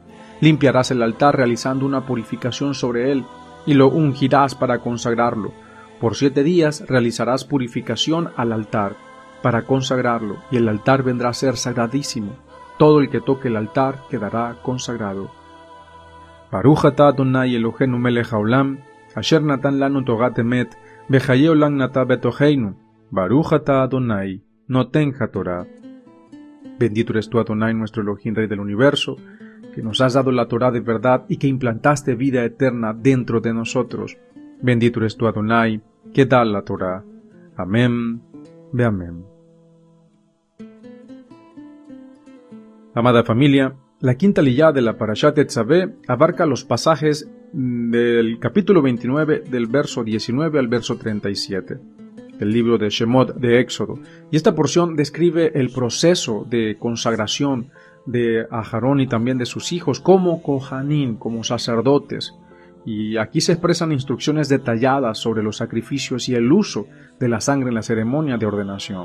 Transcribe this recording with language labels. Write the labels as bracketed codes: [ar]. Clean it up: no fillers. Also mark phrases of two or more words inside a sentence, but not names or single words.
[es] Limpiarás el altar realizando una purificación sobre él, y lo ungirás para consagrarlo. Por 7 días realizarás purificación al altar, para consagrarlo, y el altar vendrá a ser sagradísimo. Todo el que toque el altar quedará consagrado. [he] ברוך אתה אדוני אלוהינו מלך העולם אשר נתן לנו תורת אמת וחיי עולם נתן בתוכנו. ברוך אתה אדוני נותן התורה. [es] Bendito eres tú, Adonai, nuestro Elohim, Rey del universo, que nos has dado la Torah de verdad y que implantaste vida eterna dentro de nosotros. Bendito eres tú, Adonai, que da la Torah. Amén, ve amén. Amada familia, la quinta liyá de la Parashat Tetzaveh abarca los pasajes del capítulo 29 del verso 19 al verso 37 del libro de Shemot de Éxodo, y esta porción describe el proceso de consagración de Aharón y también de sus hijos como Kohanim, como sacerdotes, y aquí se expresan instrucciones detalladas sobre los sacrificios y el uso de la sangre en la ceremonia de ordenación.